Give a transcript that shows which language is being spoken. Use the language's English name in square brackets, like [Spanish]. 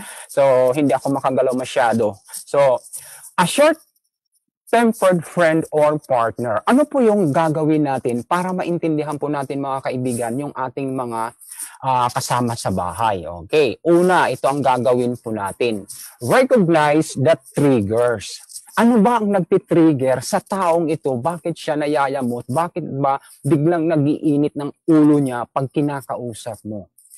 [Filipino] So hindi ako makagalaw masyado. [English] So a short tempered friend or partner. [Filipino] Ano po yung gagawin natin para maintindihan po natin mga kaibigan yung ating mga kasama sa bahay? Okay, una, ito ang gagawin po natin. [English] Recognize the triggers. [Filipino] Ano ba ang nagtitrigger sa taong ito? Bakit siya nayayamot? Bakit ba biglang nagiinit ng ulo niya pag kinakausap mo?